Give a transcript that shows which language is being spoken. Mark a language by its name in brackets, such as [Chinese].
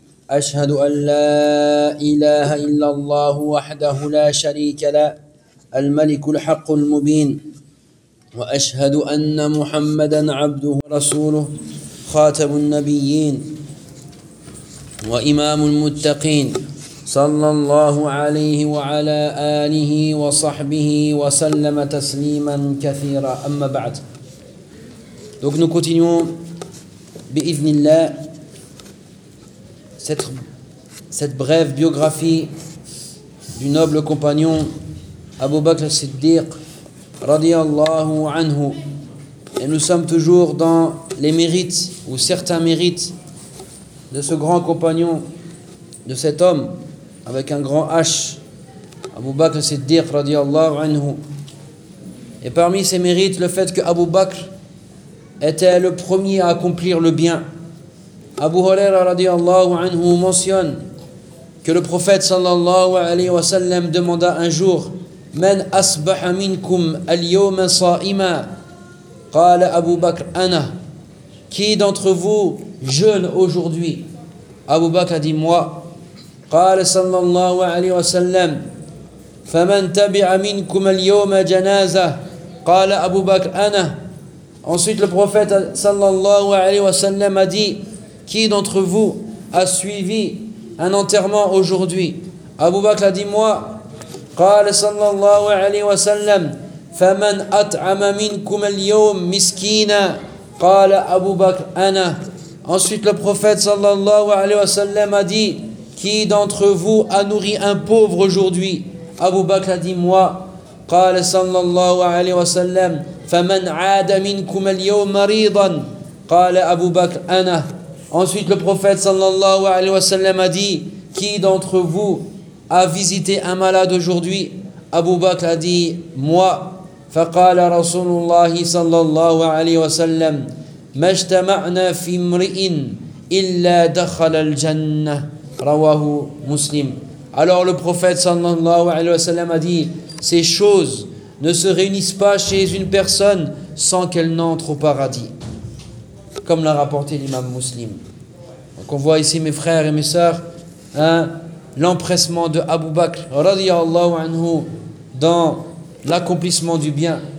[Arabic] أشهد أن لا إله إلا الله وحده لا شريك له، الملك الحق المبين، وأشهد أن محمدًا عبده ورسوله، خاتم النبيين وإمام المتقين، صلى الله عليه وعلى آله وصحبه وسلم تسليما كثيرا. أما بعد، [French] donc nous continuons [Arabic] بإذن الله [French] cette brève biographie du noble compagnon Abu Bakr al-Siddiq radiyallahu anhu. Et nous sommes toujours dans les mérites ou certains mérites de ce grand compagnon, de cet homme avec un grand H, Abu Bakr Siddiq radiallahu anhu. Et parmi ses mérites, le fait que Abu Bakr était le premier à accomplir le bien. Abu Huraira radiallahu anhu mentionne que le prophète sallallahu alayhi wa sallam demanda un jour: [Arabic] Man asbaha minkum al-yawma sa'ima? Qala Abu Bakr: Ana. [French] Qui d'entre vous jeûne aujourd'hui? Abu Bakr a dit: Moi. [Arabic] قال صلى الله عليه وسلم فمن تبع منكم اليوم جنازة قال أبو بكر أنا. [French] Ensuite le prophète صلى الله عليه وسلم a dit: qui d'entre vous a suivi un enterrement aujourd'hui? Abu Bakr a dit: moi. [Arabic] قال صلى الله عليه وسلم فمن أطعم منكم اليوم مسكينا قال أبو بكر أنا. [French] Ensuite le prophète صلى الله عليه وسلم a dit: qui d'entre vous a nourri un pauvre aujourd'hui? Abu Bakr a dit: moi. [Arabic] قال صلى الله عليه وسلم فمن عاد منكم اليوم مريضا قال أبو بكر أنا. [French] Ensuite le prophète صلى الله عليه وسلم a dit: qui d'entre vous a visité un malade aujourd'hui? Abu Bakr a dit: moi. [Arabic] فقال رسول الله صلى الله عليه وسلم ما اجتمعنا في امرئ إلا دخل الجنة. Rawahu Muslim. [French] Alors le prophète sallallahu alayhi wa sallam a dit: ces choses ne se réunissent pas chez une personne sans qu'elle n'entre au paradis. Comme l'a rapporté l'imam Muslim. Donc on voit ici, mes frères et mes sœurs, hein, l'empressement de Abu Bakr radiallahu anhu dans l'accomplissement du bien.